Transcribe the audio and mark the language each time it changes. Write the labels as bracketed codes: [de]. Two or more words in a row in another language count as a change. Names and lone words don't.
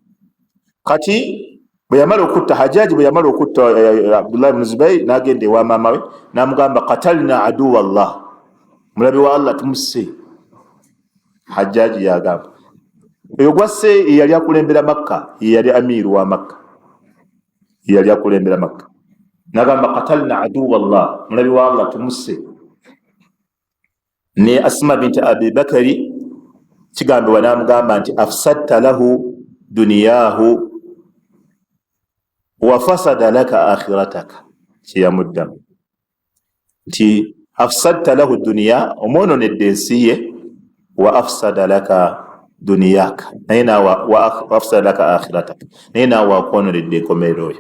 [lg] Kati bwe yamala okutta Hajjaji bwe yamala okutta Abdullah ibn Zubairi n'agenda ewa maama we n'amugamba [ar] قتلنا عدو الله, [lg] mulabi wa Allah tumusse. Hajjaji yagamba oyo gwasse yali akulembera Makka, yali amiru wa Makka, yali akulembera Makka. N'agamba [ar] قتلنا عدو الله, [lg] mulabi wa Allah tumusse. Ne Asma binti Abi Bakari kigambibwa n'amugamba nti [ar] أفسدت له دنياه وفسد لك آخرتك. [lg] Kyeyamuddamu nti [ar] أفسدت له دنيا, [lg] omwononedde ensi ye, [ar] وأفسد لك دنياك, [lg] naye [ar] وأفسد لك آخرتك, [lg] naye naawe akwononedde enkomerero yo.